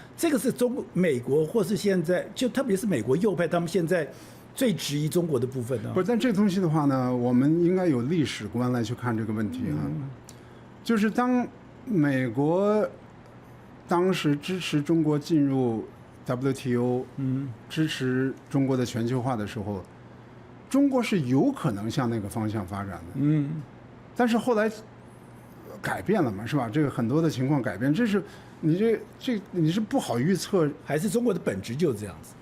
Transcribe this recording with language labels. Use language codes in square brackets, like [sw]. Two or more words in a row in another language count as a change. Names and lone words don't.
[zh] 這個是美國或是現在就特別是美國右派，他們現在最質疑中國的部分呢？不是，但這個東西的話呢，我們應該有歷史觀來去看這個問題啊。就是當美國當時支持中國進入 WTO，支持中國的全球化的時候，中國是有可能向那個方向發展的。但是後來改变了嘛，是吧？这個很多的情況改變，這是你你是不好預測，還是中國的本質就是這樣子？